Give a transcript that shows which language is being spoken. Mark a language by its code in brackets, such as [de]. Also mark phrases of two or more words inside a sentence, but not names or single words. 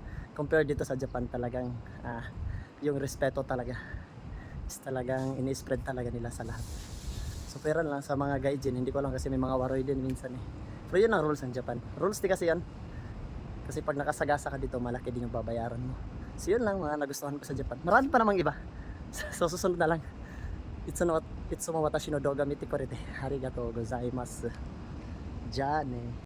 [tl] Compare dito sa Japan talagang yung respeto talaga is talagang ini-spread talaga nila sa lahat. So pero lang sa mga gaijin, hindi ko lang kasi may mga waroy din minsan Pero yun ang rules ng Japan. Rules di kasi yan. Kasi pag nakasagasa ka dito, malaki din yung babayaran mo. So yun lang mga nagustuhan ko sa Japan. Marami pa namang iba. So susunod na lang. [ja] いつも私の動画見てくれてありがとうございます. Jane.